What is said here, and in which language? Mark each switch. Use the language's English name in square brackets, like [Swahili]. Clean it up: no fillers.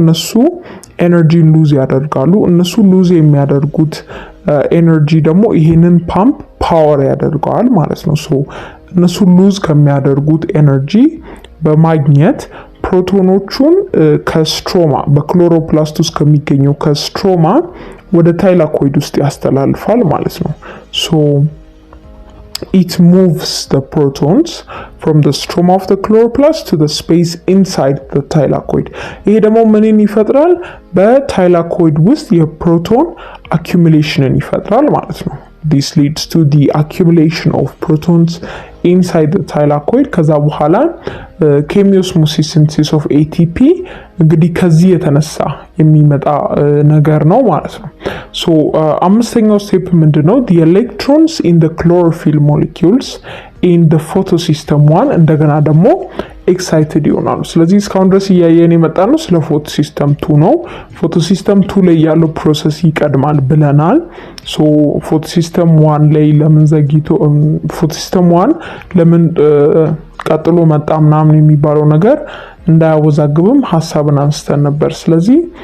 [Amharic] እነሱ ኤነርጂ ሉዝ ያደርጋሉ። እነሱ ሉዝ የሚያደርጉት ኤነርጂ ደግሞ ይሄንን ፓምፕ ፓወር ያደርገዋል ማለት ነው። ሶ እነሱ ሉዝ ከሚያደርጉት ኤነርጂ በማግኘት ፕሮቶኖቹን ከስትሮማ በክሎሮፕላስት ውስጥ ከሚገኘው ከስትሮማ ወደ ታይላኮይድ ውስጥ ያስተላልፋል ማለት ነው። ሶ [English] it moves the protons from the stroma of the chloroplast to the space inside the thylakoid. [Amharic] ይሄ ደግሞ ምንን ይፈጥራል? በታይላኮይድ ውስጥ የፕሮቶን accumulation ይፈጥራል ማለት ነው። [English] This leads to the accumulation of protons inside the thylakoid. [Amharic] ከዛ በኋላ chemiosmosis synthesis of ATP እንግዲህ ከዚህ የተነሳ የሚመጣ ነገር ነው ማለት ነው። So አምስተኛው ስቴፕ ምንድነው? [English] The electrons in the chlorophyll molecules in the photosystem 1 [Amharic] እንደገና ደግሞ ኤክሳይትድ ይሆናሉ። ስለዚህ እስካሁን ድረስ እያየን የመጣነው ስለ ፎቶሲስተም 2 ነው። ፎቶሲስተም 2 ላይ ያለው ፕሮሰስ ይቀድማል ብለናል። ሶ ፎቶሲስተም 1 ላይ ለምን ዘግይቶ ፎቶሲስተም 1 ለምን ቀጥሎ መጣ ምናምን የሚባለው ነገር እንዳያወዛግብም ሐሳብን አንስተን ነበር። ስለዚህ